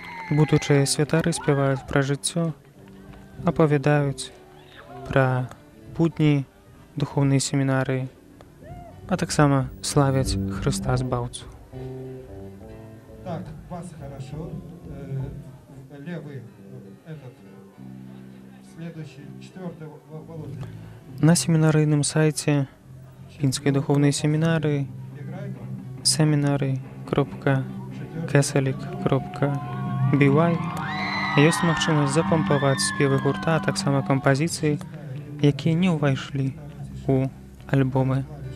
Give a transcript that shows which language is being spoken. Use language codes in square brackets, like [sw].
[be] Будучыя святары спяваюць пра жыццё, апавядаюць пра будні духоўнай семінарыі, а таксама славяць Хрыста Збаўцу. [ru] Так, бас хорошо. Левый, этот, следующий, четвертый, Володя. [be] На семінарыйным сайце Пінскай духоўнай семінарыі seminary.catholic.by ёсць магчымасць запампаваць спевы гурта, а таксама кампазіцыі, якія не ўвайшлі ў альбомы.